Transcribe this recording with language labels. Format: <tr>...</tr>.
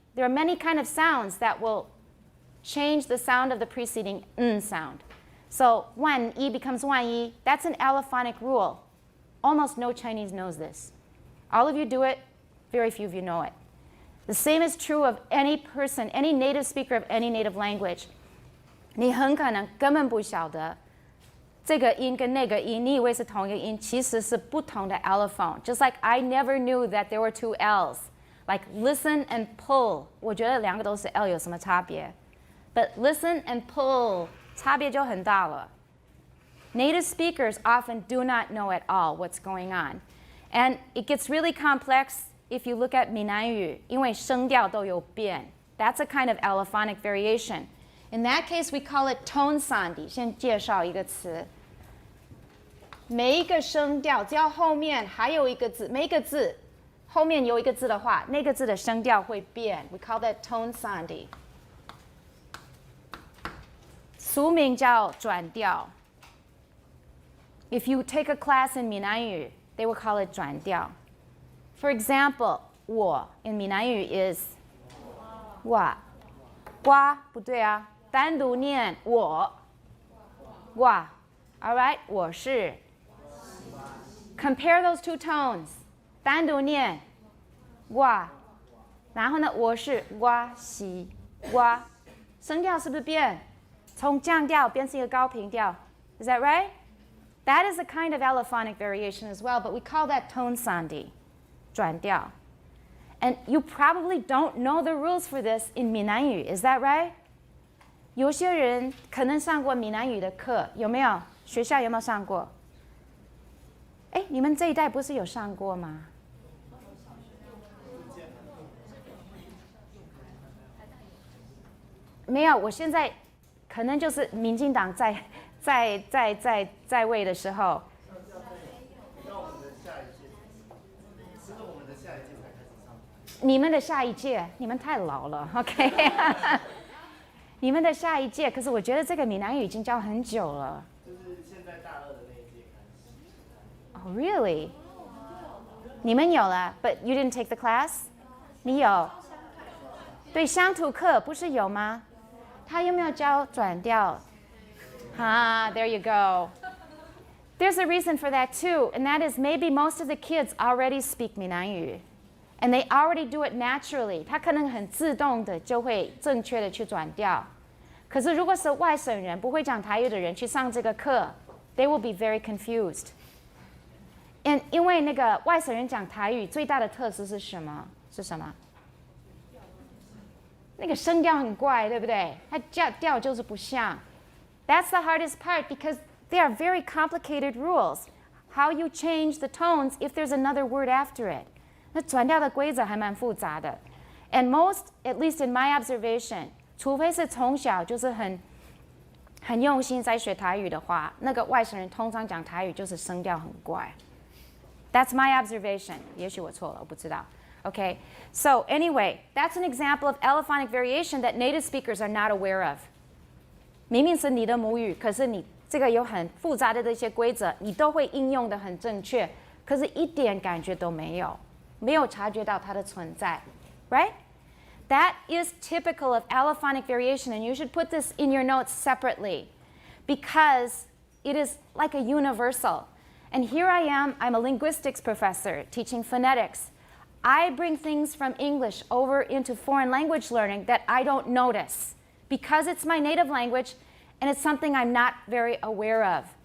<en>There are many kind of sounds that will change the sound of the preceding sound. So 万一 becomes 万一. That's an allophonic rule. Almost no Chinese knows this. All of you do it, very few of you know it. The same is true of any person, any native speaker of any native language.</en> <zh>你很可能根本不晓得这个音跟那个音，你以为是同一个音，其实是不同的 allophone.</zh> <en>Just like I never knew that there were two L's. Like listen and pull.</en> <zh>我觉得两个都是 L 有什么差别？</zh> <en>But listen and pull</en> <zh>差别就很大了.</zh> <en>Native speakers often do not know at all what's going on. And it gets really complex if you look at 闽南语，</en> <zh>因为声调都有变.</zh> <en>That's a kind of allophonic variation. In that case, we call it tone sandhi.</en> <zh>先介绍一个词。每一个声调只要后面还有一个字，每一个字后面有一个字的话，那个字的声调会变.</zh> <en>We call that tone sandhi.</en> <zh>俗名叫转调.</zh> <en>If you take a class in 闽南语, they will call it 转调. For example,</en> <zh>我 in 闽南语 is 我，瓜不对啊，单独念我，我 all right, 我是.</zh> <en>Compare those two tones.</en> <zh>单独念哇，然后呢，我是哇西哇，声调是不是变？从降调变成一个高频调 ？</zh> <en>Is that right? That is a kind of allophonic variation as well, but we call that tone sandi, 转调. And you probably don't know the rules for this in 闽南语 Is that right?</en> <zh>有些人可能上过闽南语的课，有没有？学校有没有上过？哎，你们这一代不是有上过吗？没有，我现在可能就是民进党在位的时候。你们的下一届，你们太老了 ，OK？ 你们的下一届，可是我觉得这个闽南语已经教很久了。就是现在大二的那一届开始。</zh> <en>Oh, really?</en> <zh>你们有了</zh> <en>，but you didn't take the class?</en> <zh>你有？对，乡土课不是有吗？他有没有教转调？</zh> <en>there you go. There's a reason for that too, and that is maybe most of the kids already speak 闽南语。 And they already do it naturally.</en> <zh>他可能很自动的就会正确的去转调。可是如果是外省人不会讲台语的人去上这个课 ，</zh> <en>they will be very confused.</en> <zh>And 因为那个外省人讲台语最大的特色是什么？是什么？那个声调很怪，对不对？它调就是不像。</zh> <en>That's the hardest part because they are very complicated rules. How you change the tones if there's another word after it.</en> <zh>那转调的规则还蛮复杂的 ，</zh> <en>and most, at least in my observation，</en> <zh>除非是从小就是很用心在学台语的话，那个外省人通常讲台语就是声调很怪。</zh> <en>That's my observation.</en> <zh>也许我错了，我不知道。</zh> <en>Okay, so anyway, that's an example of allophonic variation that native speakers are not aware of.</en> <zh>明明是你的母语，可是你这个有很复杂的这些规则，你都会应用的很正确，可是一点感觉都没有。没有察觉到它的存在</zh> <en>right? That is typical of allophonic variation, and you should put this in your notes separately because it is like a universal. And here I am, I'm a linguistics professor teaching phonetics. I bring things from English over into foreign language learning that I don't notice because it's my native language and it's something I'm not very aware of.</en>